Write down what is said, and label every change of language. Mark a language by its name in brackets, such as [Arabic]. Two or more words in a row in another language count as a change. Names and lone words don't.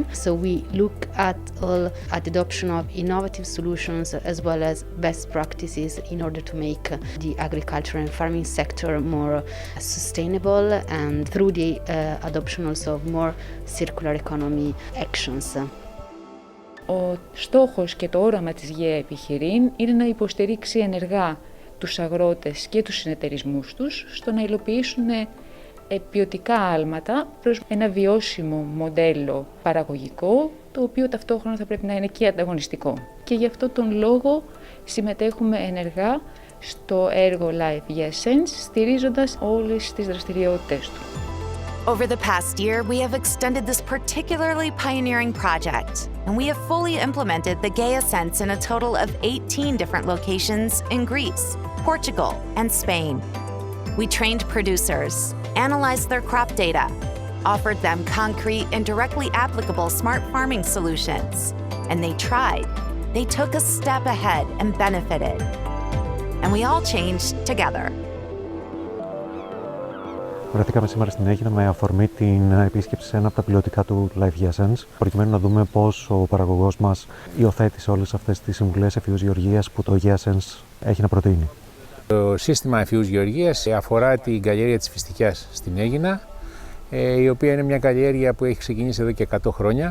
[English] So we look at adoption of innovative solutions as well as best practices in order to make the agriculture and farming sector more sustainable, and through the adoption also of more circular economy actions. [Greek] Ο στόχος και το όραμα της ΓΕΑ Επιχειρήν είναι να υποστηρίξει ενεργά τους αγρότες και τους συνεταιρισμούς τους στο να υλοποιήσουν ποιοτικά άλματα προς ένα βιώσιμο μοντέλο παραγωγικό, το οποίο ταυτόχρονα θα πρέπει να είναι και ανταγωνιστικό. Και γι' αυτό τον λόγο συμμετέχουμε ενεργά στο έργο LIFE GAIA Sense, στηρίζοντας όλες τις δραστηριότητες του. [English] Over the past year, we have extended this particularly pioneering project, and we have fully implemented the GAIA Sense in a total of 18 different locations in Greece, Portugal, and Spain. We trained producers, analyzed their crop data, offered them concrete and directly applicable smart farming solutions, and they tried. They took a step ahead and benefited. And we all changed together. [Greek] Βρεθήκαμε σήμερα στην Αίγινα με αφορμή την επίσκεψη σε ένα από τα πιλωτικά του LIFE GAIA Sense, προκειμένου να δούμε πώς ο παραγωγός μας υιοθέτησε όλες αυτές τις συμβουλές ευφυούς γεωργίας που το GAIA Sense έχει να προτείνει. Το σύστημα ευφυούς γεωργίας αφορά την καλλιέργεια της φιστικιάς στην Αίγινα, η οποία είναι μια καλλιέργεια που έχει ξεκινήσει εδώ και 100 χρόνια.